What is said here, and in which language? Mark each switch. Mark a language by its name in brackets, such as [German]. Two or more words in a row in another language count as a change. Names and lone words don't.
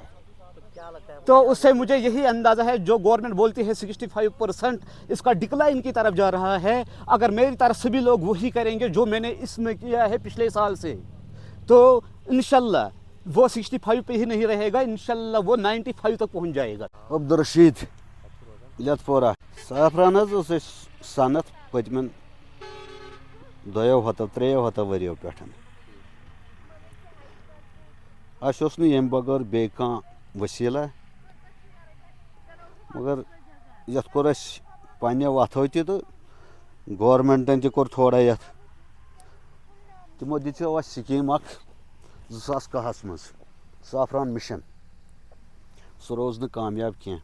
[Hindi] तो उससे मुझे यही अंदाज़ा है, जो गवर्नमेंट बोलती है 65% इसका डिक्लाइन की तरफ जा रहा है। अगर मेरी तरफ सभी लोग वही करेंगे जो मैंने इसमें किया है पिछले साल से, तो इंशाल्लाह वो 65 पे ही नहीं रहेगा, इंशाल्लाह वो 95 तक पहुंच जाएगा। अब्दुल रशीद, लतपोरा। [Kashmiri] साफरान सनत पतमन 2-3 वरियों पे यम बगैर बे वसीला, मगर ये कोर पे वथो तो गवर्नमेंटन कोर थोड़ा ये तमो दित स्कीम 2010 मज साफरान मिशन, سُہ روز نہٕ کامیاب کینٛہہ.